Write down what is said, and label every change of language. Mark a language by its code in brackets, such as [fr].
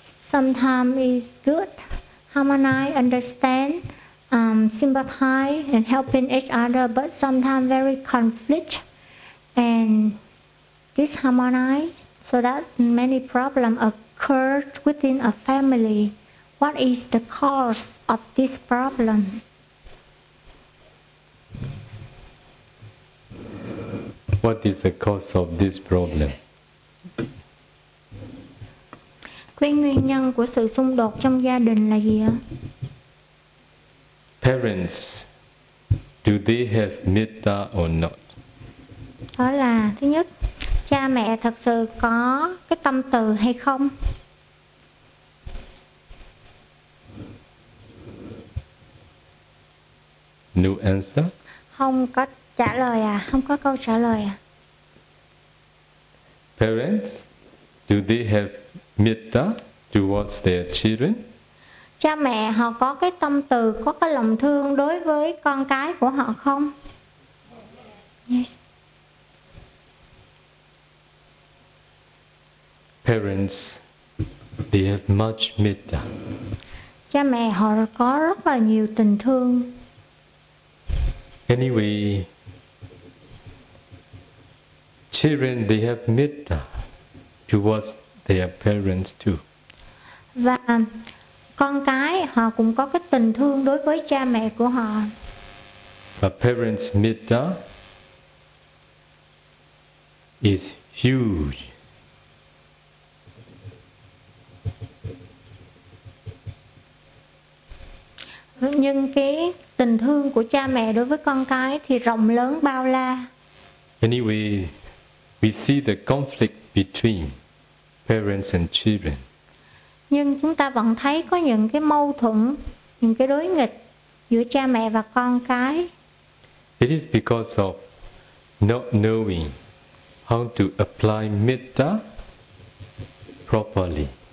[en] Sometimes is good, harmonize, understand, sympathize, and helping each other, but sometimes very conflict and disharmonize, so that many problems occur within a family. What is the cause of this problem? What is the cause of this problem? [vi] Cái nguyên nhân của sự xung đột trong gia đình là gì ạ? [en] Parents, do they have metta or not? [vi] Đó là thứ nhất, cha mẹ thật sự có cái tâm từ hay không? [en] No answer? [vi] Không có trả lời à? Không có câu trả lời à? [en] Parents, do they have metta towards their children? [vi] Cha mẹ họ có cái tâm từ, có cái lòng thương đối với con cái của họ không? [en] Yes. Parents, they have much metta. [vi] Cha mẹ họ có rất là nhiều tình thương. [en] Anyway, children, they have metta towards their parents too. [vi] Và con cái họ cũng có cái tình thương đối với cha mẹ của họ. [en] But parents' metta is huge. [vi] Nhưng cái tình thương của cha mẹ đối với con cái thì rộng lớn bao la. [en] Anyway, we see the conflict between parents and children. [vi] Nhưng chúng ta vẫn thấy có những cái mâu thuẫn, những cái đối nghịch giữa cha mẹ và con cái. [en] It is because of not knowing how to apply metta properly.